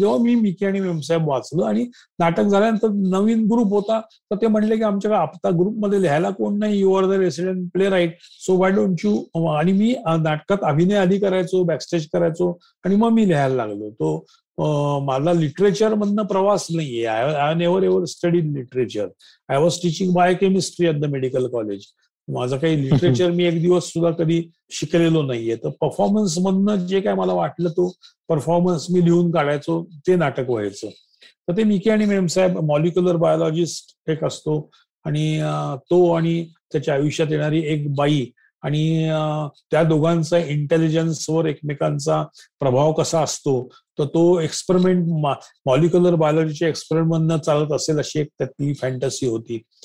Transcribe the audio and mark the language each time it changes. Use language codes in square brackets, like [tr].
[mr] जेव्हा मी मिकी आणि मेमसाहेब वाचलं आणि नाटक झाल्यानंतर नवीन ग्रुप होता, तर ते म्हणले की आमच्या आता ग्रुपमध्ये लिहायला कोण नाही, [en] You are the resident playwright, so why don't you. [mr] आणि मी नाटकात अभिनय आधी करायचो, बॅकस्टेज करायचो, आणि मग मी लिहायला लागलो. तो माझा लिटरेचर मधनं प्रवास नाहीये. [en] I never ever studied literature. I was teaching biochemistry at the medical college. [mr] माझं काही लिटरेचर मी एक दिवस सुद्धा कधी शिकलेलो नाहीये. तर परफॉर्मन्स मधनं जे काय मला वाटलं तो परफॉर्मन्स मी लिहून काढायचो, ते नाटक व्हायचं. तर ते मिकी आणि मेमसाहेब, मॉलिक्युलर बायोलॉजिस्ट एक असतो, आणि तो आणि त्याच्या आयुष्यात येणारी एक बाई, आणि त्या दोघांचा इंटेलिजन्सवर एकमेकांचा प्रभाव कसा असतो, तर तो एक्सपेरिमेंट मॉलिक्युलर बायोलॉजीच्या एक्सपेरिमेंट मधनं चालत असेल अशी एक त्यातली फॅन्टसी होती.